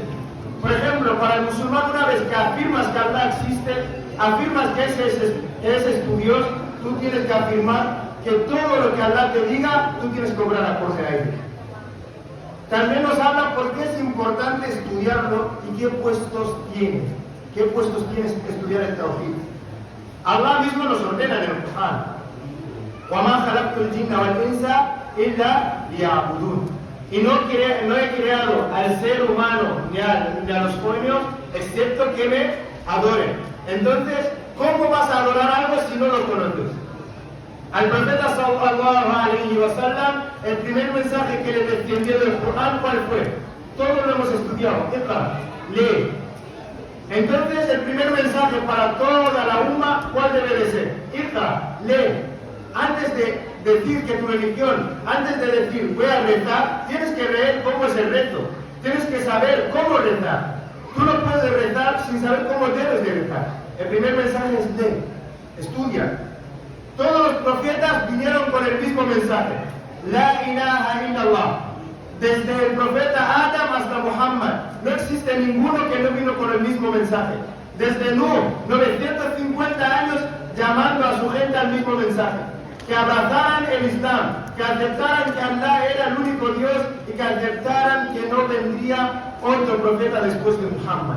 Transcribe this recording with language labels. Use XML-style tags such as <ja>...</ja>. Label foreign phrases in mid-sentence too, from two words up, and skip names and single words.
<es>Por ejemplo, para el musulmán, una vez que afirmas que Allah existe, afirmas que ese es tu Dios, tú tienes que afirmar que todo lo que Allah te diga, tú tienes que obrar acorde a ello. También nos habla por qué es importante estudiarlo y qué puestos tiene. ¿Qué puestos tienes que estudiar el Tawhid? Allah mismo nos ordena en el Corán:</es> <ar>وَمَا خَلَقْتُ الْجِنَّ وَالْإِنسَ إِلَّا لِيَعْبُدُونَ.</ar> <es>y no he creado al ser humano ni a los puños excepto que me adoren. Entonces, ¿cómo vas a adorar algo si no lo conoces? Al profeta</es> <ar>صلى الله عليه وسلم,</ar> <es>el primer mensaje que le descendió del Corán, ¿cuál fue? Todos lo hemos estudiado. Iqra, lee. Entonces, el primer mensaje para toda la umma, ¿cuál debe de ser? Iqra, lee. Antes de decir que tu religión, antes de decir voy a rezar, tienes que ver cómo es el rezo. Tienes que saber cómo rezar. Tú no puedes rezar sin saber cómo debes de rezar. El primer mensaje es lee, estudia. Todos los profetas vinieron con el mismo mensaje.</es> <ar>لا إله إلا الله.</ar> <es>Desde el profeta Adam hasta Muhammad, no existe ninguno que no vino con el mismo mensaje. Desde Nuh, 950 años llamando a su gente al mismo mensaje. Que abrazaran el Islam, que aceptaran que Allah era el único Dios y que aceptaran que no vendría otro profeta después de Muhammad.</es>